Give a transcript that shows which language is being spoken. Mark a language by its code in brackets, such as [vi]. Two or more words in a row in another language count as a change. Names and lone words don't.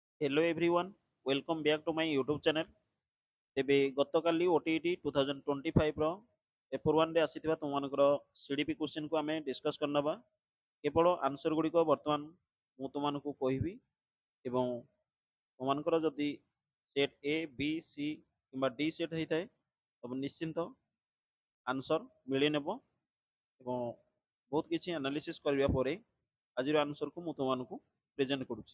[en] Hello everyone, welcome back to my YouTube channel. [or] ତେବେ ଗତକାଲି OTET 2025 ର ପେପର 1 ରେ ଆସିଥିବା ତୁମମାନଙ୍କର CDP କ୍ୱେଶ୍ଚିନ୍ କୁ ଆମେ ଡିସ୍କସ୍ କରିନେବା। କେବଳ ଆନ୍ସର ଗୁଡ଼ିକ ବର୍ତ୍ତମାନ ମୁଁ ତୁମମାନଙ୍କୁ କହିବି ଏବଂ ତୁମମାନଙ୍କର ଯଦି ସେଟ୍ A, B, C କିମ୍ବା D ସେଟ୍ ହେଇଥାଏ ତେବେ ନିଶ୍ଚିନ୍ତ ଆନ୍ସର ମିଳି ନେବ ଏବଂ ବହୁତ କିଛି ଆନାଲିସିସ୍ କରିବା ପରେ ଆଜିର ଆନ୍ସରକୁ ମୁଁ ତୁମମାନଙ୍କୁ ପ୍ରେଜେଣ୍ଟ କରୁଛି।